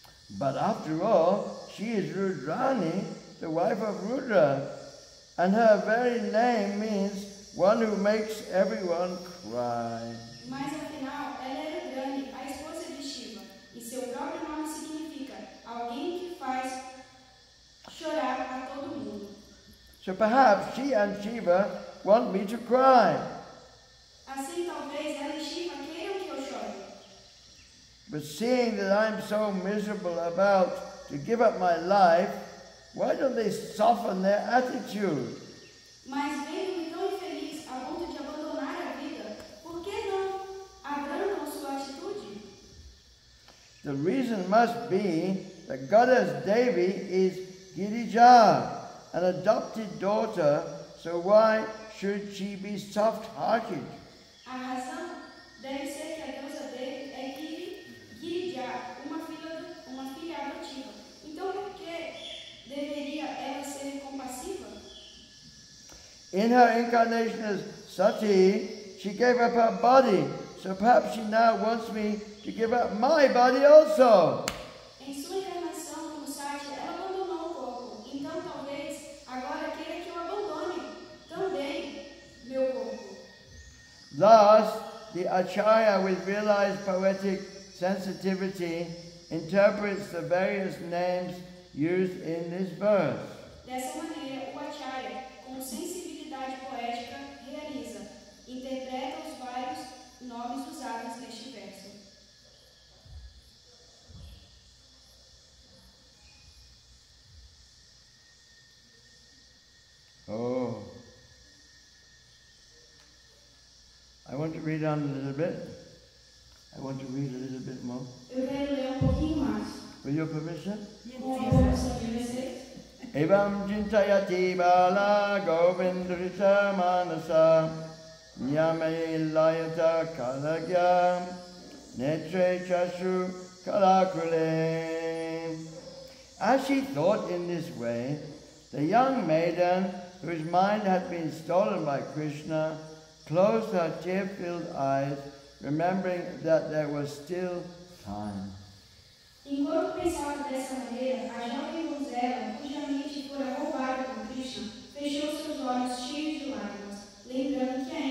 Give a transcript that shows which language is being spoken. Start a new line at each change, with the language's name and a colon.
English: But after all, she is Rudrani, the wife of Rudra, and her very name means one who makes everyone cry.
Portuguese: Mas afinal, ela é Rudrani, a esposa de Shiva, e seu próprio nome significa alguém que faz chorar a todo mundo.
English: So perhaps she and Shiva want me to cry.
Portuguese: Assim, talvez ela e Shiva queiram que eu chore.
English: But seeing that I'm so miserable about to give up my life, why don't they soften their attitude?
Portuguese: Mas vendo-me tão infeliz a ponto de abandonar a vida, por que não abrandam sua atitude?
English: The reason must be that Goddess Devi is Girija, an adopted daughter, so why should she be soft-hearted?
Portuguese: A razão deve ser que a deusa dele é Girija, uma filha adotiva. Então por que deveria ela ser compassiva?
English: In her incarnation as Sati, she gave up her body, so perhaps she now wants me to give up my body also.
Portuguese: Em sua encarnação como Sati, ela abandonou o corpo. Então talvez agora queira que eu abandone também meu corpo.
English: Thus, the Acharya, with realized poetic sensitivity, interprets the various names used in this verse.
Portuguese: Dessa maneira, o Acharya, com sensibilidade poética, realiza, interpreta os vários nomes usados neste verso. Oh.
English: I want to read on a little bit. I want to read a little bit more.
Portuguese: Eu quero ler pouquinho mais.
English: With your permission?
Portuguese: Com a permissão de vocês.
Sanskrit: Evam jintayati bala govindrita manasa nyame layata kalagya netre chashu kalakule.
English: As she thought in this way, the young maiden, whose mind had been stolen by Krishna, closed her tear-filled eyes, remembering that there was still time.
Portuguese: Enquanto pensava dessa maneira, a jovem donzela, cuja mente fora roubada por Krishna, fechou seus olhos cheios de lágrimas, lembrando